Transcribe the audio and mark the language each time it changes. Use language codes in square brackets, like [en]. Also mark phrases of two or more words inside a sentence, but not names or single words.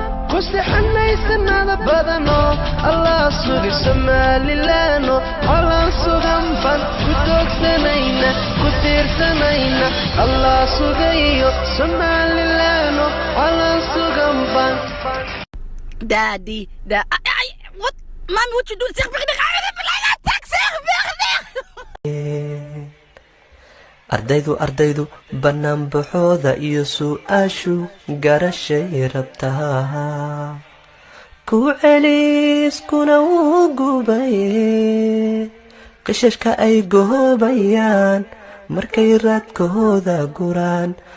[so] Ku sixanay sanada badano, Allah sugi Somaliland oo calan sugan baan. Ku doogsanayna, ku tiirsanayna, Allah sugayo Somaliland oo calan sugan baan. [en] Daddy, da-, I, I, what? Mommy, what you doing? [nl] Zeg, begin, ga je even naar de taxi, zeg, begin. [so] Ardaydu, ardaydu, banaanbaxooda iyo su'aashu garashay rabtaa. Ku celiskuna wuu gubay. Qishashka ay goobayaan markay raadkooda guraan.